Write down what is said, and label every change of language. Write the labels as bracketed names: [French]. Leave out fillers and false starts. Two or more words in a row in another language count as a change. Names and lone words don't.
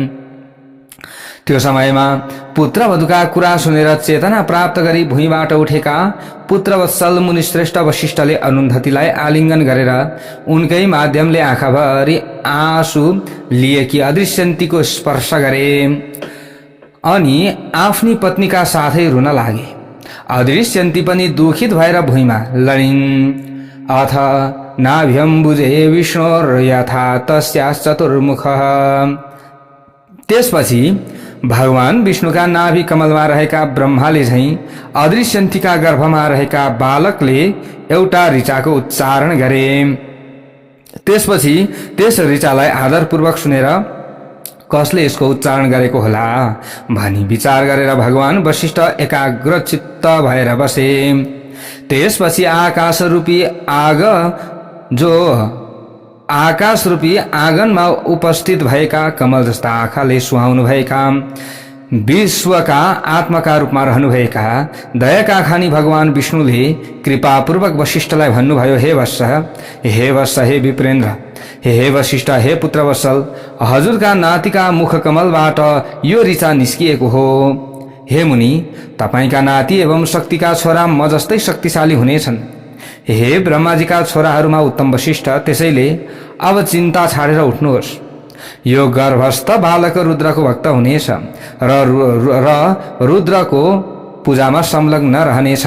[Nepali] त्यो समयमा पुत्रवधुका कुरा सुनेर चेतना प्राप्त गरी भुइँबाट उठेका पुत्रवत्सल मुनिश्रेष्ठ वशिष्ठले अरुन्धतीलाई आलिङ्गन गरेर उनकै माध्यमले आँखाभरि आँसु लिएकी अदृश्यन्तीको स्पर्श गरे अनि आफ्नी पत्नीका साथै रुन लागे। अदृश्यन्ती पनि दुखित भएर भुइँमा लडिन्। [Sanskrit] अथ नाभ्यम्बुजे विष्णोर्यथा तस्यास् चतुर्मुखः। [Nepali] त्यसपछि भगवान विष्णुका नाभि कमलमा रहेका ब्रह्माले झैं अदृश्यन्तीका गर्भमा रहेका बालकले एउटा ऋचाको उच्चारण गरे। त्यसपछि त्यस ऋचालाई आदरपूर्वक सुनेर कसले यसको उच्चारण गरेको होला भनी विचार गरेर भगवान वशिष्ठ एकाग्र चित्त भएर बसे। त्यसपछि आकाश रूपी आँगनमा उपस्थित भएका कमल जस्ता आँखाले सुहाउनु भएका विश्वका आत्माका रूपमा रहनुभएका दयाका खानी भगवान विष्णुले कृपापूर्वक वशिष्ठलाई भन्नुभयो, हे वत्स, हे विप्रेन्द्र, हे वशिष्ठ, हे पुत्रवत्सल, हजुरका नातिका मुख कमलबाट यो ऋचा निस्किएको हो। हे मुनि, तपाईका नाति एवं शक्तिका छोरा म जस्तै शक्तिशाली हुनेछन्। हे ब्रह्माजीका छोराहरूमा उत्तम वशिष्ठ, त्यसैले अब चिन्ता छाडेर उठ्नुहोस्। यो गर्भस्थ बालक रुद्रको भक्त हुनेछ र रुद्रको पूजामा संलग्न रहनेछ।